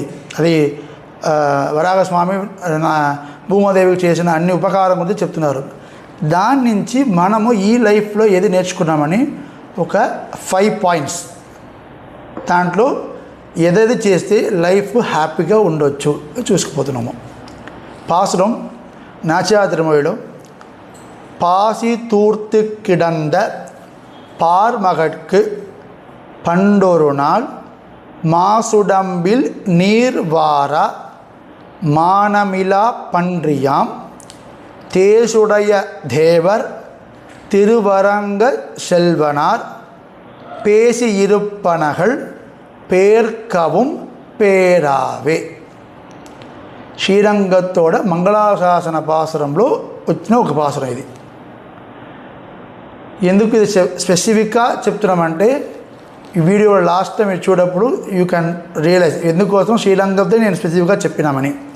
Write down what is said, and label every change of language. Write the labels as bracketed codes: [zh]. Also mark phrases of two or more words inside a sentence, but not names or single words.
[te] అది వరాహస్వామి భూమాదేవికి చేసిన అన్ని ఉపకారం గురించి చెప్తున్నారు. దాని నుంచి మనము ఈ లైఫ్లో ఏది నేర్చుకున్నామని ఒక 5 పాయింట్స్, దాంట్లో ఏదేది చేస్తే [en] life happy [te] ఉండొచ్చు చూసుకుపోతున్నాము. [ta] பாசுரம் நாச்சியா திருமொழியிலும் பாசி தூர்த்து கிடந்த பார்மகட்கு பண்டொரு நாள் மாசுடம்பில் நீர் வார மானமிலா பன்றியாம் தேசுடைய தேவர் திருவரங்க செல்வனார் பேசி இருப்பனகள் பேர்க்கவும் పేరావే. [te] శ్రీరంగతోడ మంగళాశాసన పాసురంలో వచ్చిన ఒక పాసురం ఇది. ఎందుకు ఇది స్పెసిఫిక్గా చెప్తున్నామంటే ఈ వీడియో [en] last time [te] మీరు చూడప్పుడు [en] you can realize [te] ఎందుకోసం శ్రీరంగంతో నేను స్పెసిఫిక్గా చెప్పినామని.